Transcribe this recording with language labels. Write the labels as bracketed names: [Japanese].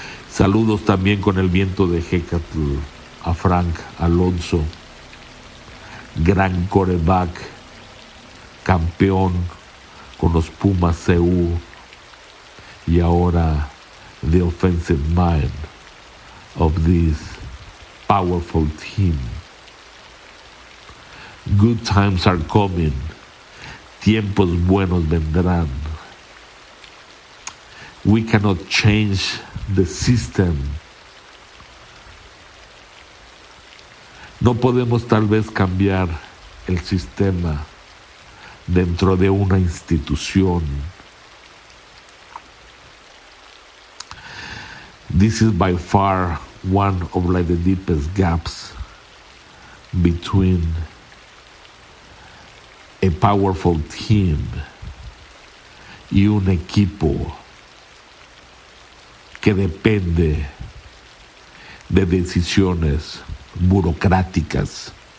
[Spanish] Saludos también con el viento de Hecatl a Frank Alonso, gran quarterback, campeón con los Pumas CU y ahora [English] the offensive mind of this powerful team. Good times are coming. [Spanish] Tiempos buenos vendrán. [English] We cannot change the system. [Spanish] No podemos tal vez cambiar el sistema dentro de una institución. [English] This is by far one of the deepest gaps between a powerful team [Spanish] y un equipo que depende de decisiones burocráticas.